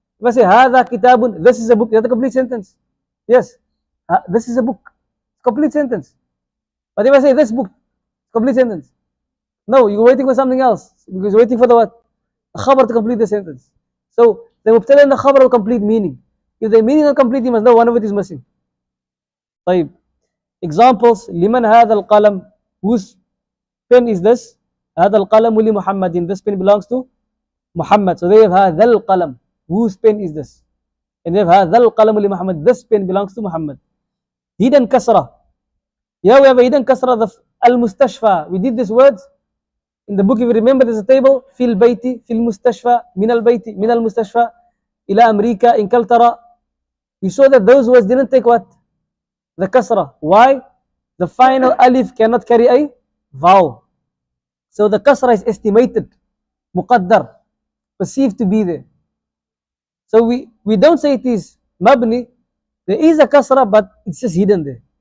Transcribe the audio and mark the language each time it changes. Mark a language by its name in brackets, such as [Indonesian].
[English] If I say, hadha kitabun, this is a book, is that a complete sentence? Yes. This is a book. Complete sentence. But if I say this book, complete sentence. No, you're waiting for something else because you're waiting for the what? The khabar to complete the sentence. So the mubtada and the khabar will complete meaning. If the meaning is complete, you must know one of it is missing. طيب. [Arabic] Examples: لمن هذا القلم? [English] Whose pen is this? [Arabic] هذا القلم لمحمد. [English] This pen belongs to Muhammad. So they have [Arabic] هذا القلم. [English] Whose pen is this? And they have [Arabic] هذا القلم لمحمد. [English] This pen belongs to Muhammad. Hidden kasra. Yeah, we have a hidden kasra. The al-mustashfa. We did these words in the book. If you remember, there's a table. [Arabic] في البيت, في المستشفى, من البيت, من المستشفى, إلى أمريكا, إنكلترا. [English] We saw that those words didn't take what? The kasra. Why? The final alif cannot carry a vowel. So the kasra is estimated, muqaddar, perceived to be there. So we don't say it is mabni. There is a kasra, but it's just hidden there.